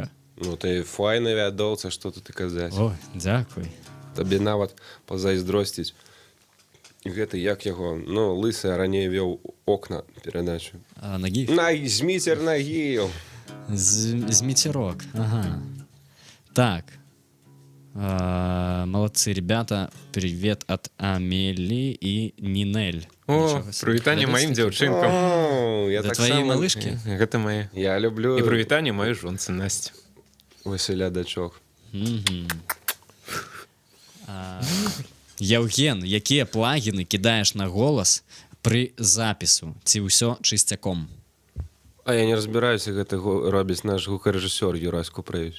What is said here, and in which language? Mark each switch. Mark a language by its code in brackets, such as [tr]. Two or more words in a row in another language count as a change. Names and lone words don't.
[be] Ну ты файны вядоўца, што тут і казаць. Ой, дзякуй. Табе нават пазайздросціць. Гэты як яго, ну, лысы раней вёў окна перадачу. Нагіф? Зміцер Нагіев. Зміцерок, ага. Так. [ru] Молодцы, ребята. Привет от Амели и Нинель. О, [be] прывітанне маім дзяўчынкам. [ru] О, я Да [be] так [ru] твоей [be] само... [ru] малышки? [be] Гэта мае. [ru] Я люблю [be] І прывітанне маёй жонцы Насці. Васіля дачок. Яўген, якія плагіны кідаеш на голас пры запісу? Ці ўсё чысцяком? А я не разбіраюся, гэта робіць наш гукарэжысёр Юрась Купрэвіч.